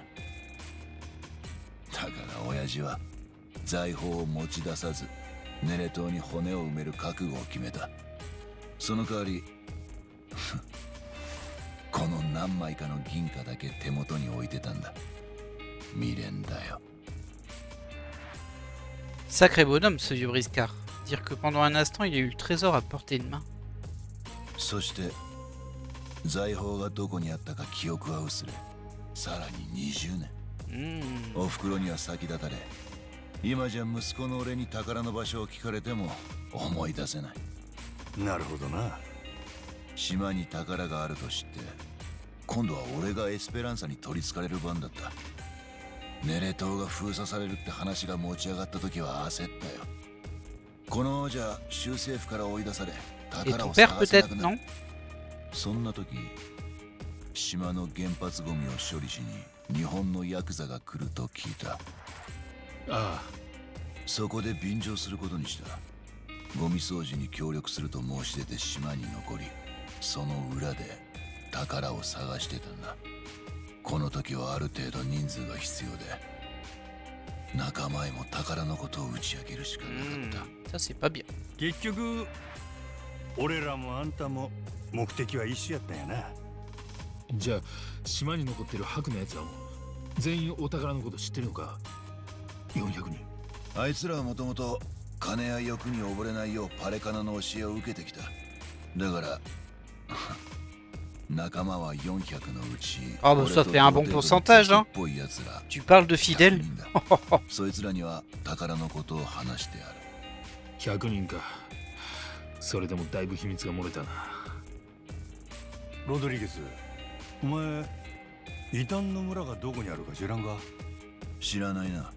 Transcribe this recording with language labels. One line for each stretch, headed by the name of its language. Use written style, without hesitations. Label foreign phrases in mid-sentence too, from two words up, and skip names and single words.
Japanese: だから親父は財宝を持ち出さずネレ島に骨を埋める覚悟を決めた。その代わりこの何枚かの銀貨だけ手元に置いてたんだ。未練だよ。
French: Sacré bonhomme, ce vieux briscard. Dire que pendant un instant, il a eu le trésor à portée de main.
Japanese: そして財宝がどこにあったか記憶は薄れ、さらに20年。お袋には先立たれ、今じゃ息子の俺に宝の場所を聞かれても思い出せない。なるほどな。島に宝があると知って、今度は俺がエスペランサに取りつかれる番だった。ネレ島が封鎖されるって話が持ち上がった時は焦ったよ。このままじゃ州政府から追い出され、
French: Et ton père peut-être, non?
Japanese: そんな時、島の原発ゴミを処理しに日本のヤクザが来ると聞いた。ああ、そこで便乗することにした。ゴミ掃除に協力すると申し出て島に残り、その裏で宝を探してたんだ。この時はある程度人数が必要で、仲間へも宝のことを打ち明けるしかなかった。
French: Ça, c'est pas bien.
Japanese: 結局俺らもあんたも目的は一緒やったんやな。じゃあ島に残ってる白のやつらも全員お宝のこと知ってるのか。400人。あいつらはもともと金や欲に溺れないようパレカナの教えを受けてきた。だから仲間は400のうち、
French: Ah bah ça fait un bon pourcentage, hein. Tu parles de fidèles.
Japanese: そいつらには宝のことを話してある。 100人か。それでもだいぶ秘密が漏れたな。ロドリゲス、お前異端の村がどこにあるか知らんか？知らないな。